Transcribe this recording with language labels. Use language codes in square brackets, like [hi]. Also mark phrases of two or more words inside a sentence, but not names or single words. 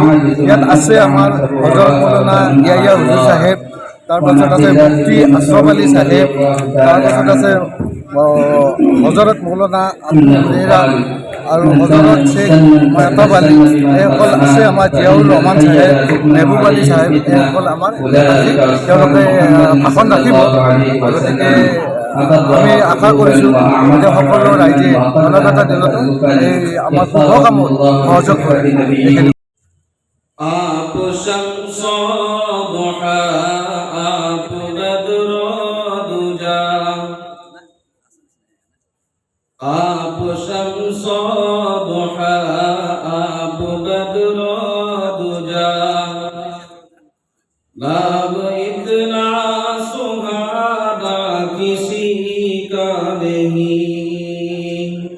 [as] ইয়াত আছে আমাৰ হজৰত মৌলানা ইয়া হুজুৰ চাহেব, তাৰপাছত আছে মুফতি আশৰাফ আলী চাহেব, তাৰপাছত আছে হজৰত মৌলানা আব্দুল আৰু হজৰত শ্বেখ মাহতাব আলী, এইসকল আছে। আমাৰ জিয়াউৰ ৰহমান চাহেব, মেহবুব আলী চাহেব, এইসকল আমাৰ তেওঁলোকে ভাষণ ৰাখিব। গতিকে আমি আশা কৰিছোঁ যে সকলো ৰাইজে অনাগত দিনতো এই আমাৰ শুভ কামত সহযোগ কৰে। এইখিনি [hi] आप [ar] شمس الضحى [hi] आप [ar] بدر الدجى [hi] आप [ar] شمس الضحى [hi] आप [ar] بدر الدجى [hi] बाब इतना सुहाना किसी का नहीं